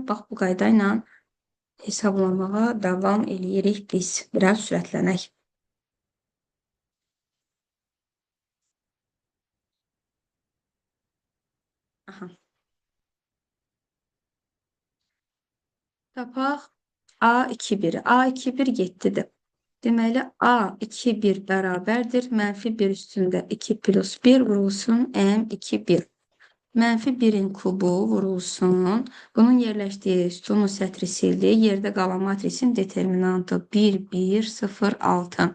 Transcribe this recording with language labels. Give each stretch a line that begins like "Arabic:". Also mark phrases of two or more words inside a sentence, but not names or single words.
Azerbaijani: Bax, bu qayda ilə hesablamağa davam eləyirik biz. Biraz sürətlənək. Aha. Tapaq A2 1-i. A2 1 7-dir. Deməli, A2 1 bərabərdir. Mənfi 1 üstündə 2 plus 1 vurulsun M2 1. Mənfi 1-in kubu vurulsun. Bunun yerləşdiyi sütunu sətri sildi. Yerdə qalan matrisin determinantı 1, 1, 0, 6.